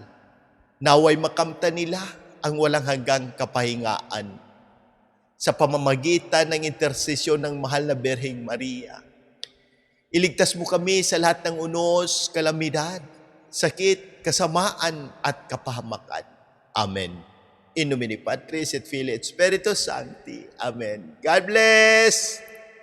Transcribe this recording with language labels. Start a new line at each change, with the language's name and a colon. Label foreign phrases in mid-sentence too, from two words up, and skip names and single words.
Filipino: Naway makamta nila ang walang hanggang kapahingaan sa pamamagitan ng intersesyon ng mahal na Birheng Maria. Iligtas mo kami sa lahat ng unos, kalamidad, sakit, kasamaan at kapahamakan. Amen.
Latin: In nomine Patris et Filii et Spiritus Sancti.
English: Amen. God bless!